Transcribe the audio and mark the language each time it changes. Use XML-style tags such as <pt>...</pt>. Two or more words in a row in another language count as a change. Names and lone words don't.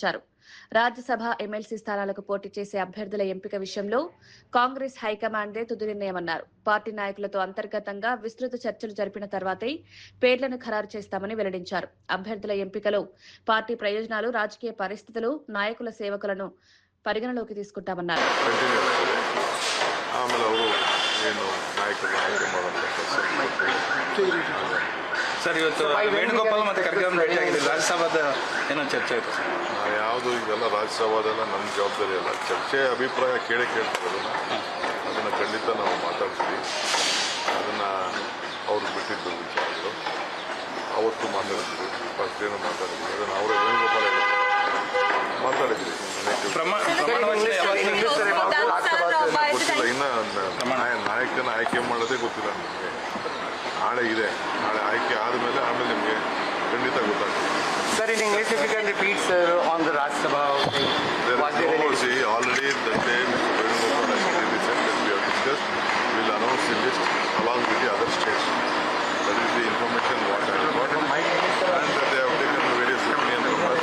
<te>రాజ్యసభ ఎమ్మెల్సీ స్థానాలకు పోటీ చేసే అభ్యర్థుల ఎంపిక విషయంలో కాంగ్రెస్ హైకమాండ్దే తుది నిర్ణయమన్నారు. పార్టీ నాయకులతో అంతర్గతంగా విస్తృత చర్చలు జరిపిన తర్వాతే పేర్లను ఖరారు చేస్తామని వెల్లడించారు. అభ్యర్థుల ఎంపికలో పార్టీ ప్రయోజనాలు, రాజకీయ పరిస్థితులు, నాయకుల సేవకులను పరిగణలోకి తీసుకుంటామన్నారు.</te> <kn>ಸರ್, ಇವತ್ತು ವೇಣುಗೋಪಾಲ್ ಮತ್ತು ಖರ್ಗೆ ಭೇಟಿ ಆಗಿದೆ. ರಾಜ್ಯಸಭಾದ ಏನೋ ಚರ್ಚೆ ಆಯಿತು ಸರ್. ಯಾವುದು ಇದೆಲ್ಲ ರಾಜ್ಯಸಭಾದೆಲ್ಲ ನಮ್ಮ ಜವಾಬ್ದಾರಿ ಅಲ್ಲ. ಚರ್ಚೆ ಅಭಿಪ್ರಾಯ ಕೇಳ್ತೀವಿ, ಅದನ್ನು ಖಂಡಿತ ನಾವು ಮಾತಾಡ್ತೀವಿ. ಅದನ್ನು ಅವ್ರು ಬಿಟ್ಟಿದ್ದು ವಿಚಾರಗಳು ಅವತ್ತು ಮಾತಾಡ್ತೀವಿ. ಫಸ್ಟ್ ಏನು ಮಾತಾಡ್ತೀವಿ ಅದನ್ನು ಅವರೇ ವೇಣುಗೋಪಾಲ ಮಾತಾಡಿದ್ವಿ. ಗೊತ್ತಿಲ್ಲ, ಇನ್ನು ನಾಯಕನ ಆಯ್ಕೆ ಮಾಡೋದೇ ಗೊತ್ತಿಲ್ಲ ನಮಗೆ. ನಾಳೆ ಇದೆ, ನಾಳೆ ಆಯ್ಕೆ ಆದಮೇಲೆ ಆಮೇಲೆ ನಿಮಗೆ ಖಂಡಿತ ಗೊತ್ತಾಗ್ತದೆ.</kn> <en>Sir, in English, if you can repeat, sir, on the Rajya Sabha thing. See, already the day Mr. Venugopal has already said that we have discussed, we will announce the list along with the other states. That is the information what I have got. And that they have taken the various opinions from us.</en>